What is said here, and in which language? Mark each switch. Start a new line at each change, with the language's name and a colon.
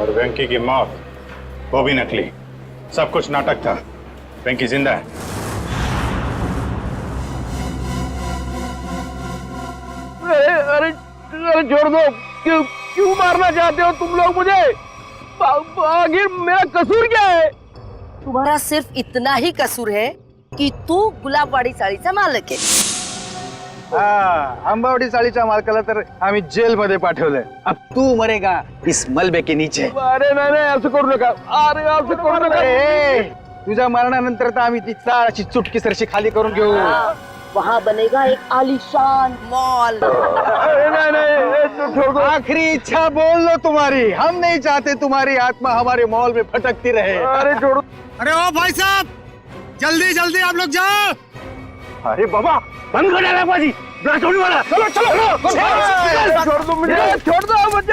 Hindi: और वेंकी की मौत, वो भी नकली। सब कुछ नाटक था। वेंकी जिंदा है। अरे अरे छोड़ दो, क्यों मारना चाहते हो तुम लोग मुझे? आखिर मेरा कसूर क्या है? तुम्हारा सिर्फ इतना ही कसूर है कि
Marathi: तू गुलाबवाडी चाळीचा मालक आहे। आंबावडी चाळीच्या मालकाला तर आम्ही जेल मध्ये पाठवलंय।
Hindi: अब तू मरेगा इस मलबे के नीचे।
Marathi: अरे नाही नाही, असं करू नका। अरे असं करू नका। तुझ्या मरणानंतर तर आम्ही ती चाळाची चुटकी सरशी खाली करून घेऊ।
Hindi: वहाँ बनेगा एक आलीशान मॉल। आखिरी इच्छा बोल लो तुम्हारी। हम नहीं चाहते तुम्हारी आत्मा हमारे मॉल में भटकती रहे। अरे छोड़ो। अरे ओ भाई साहब, जल्दी जल्दी आप लोग जाओ। अरे बाबा, बंद कर डाला बाजी, ब्लास्ट होने वाला। चलो चलो, छोड़ दो मुझे, छोड़ दो मुझे।